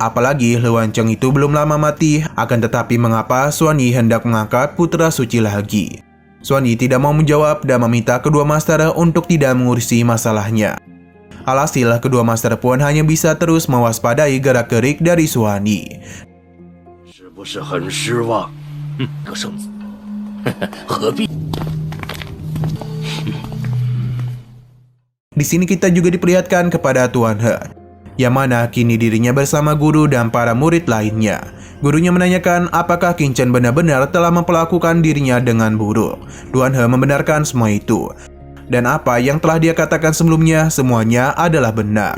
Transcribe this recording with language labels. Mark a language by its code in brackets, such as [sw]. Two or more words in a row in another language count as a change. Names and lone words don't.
[id] apalagi Luan Cheng itu belum lama mati. Akan tetapi mengapa Xuan Yi hendak mengangkat putra suci lagi? Xuan Yi tidak mau menjawab dan meminta kedua master untuk tidak mengurusi masalahnya. Alhasil, kedua master pun hanya bisa terus mewaspadai gerak-gerik dari Xuan Yi. [zh] 是不是很失望？个圣子，何必？ [id] Di sini kita juga diperlihatkan kepada Tuan He, yang mana kini dirinya bersama guru dan para murid lainnya. Gurunya menanyakan apakah Qin Chen benar-benar telah memperlakukan dirinya dengan buruk. Tuan He membenarkan semua itu. Dan apa yang telah dia katakan sebelumnya, semuanya adalah benar.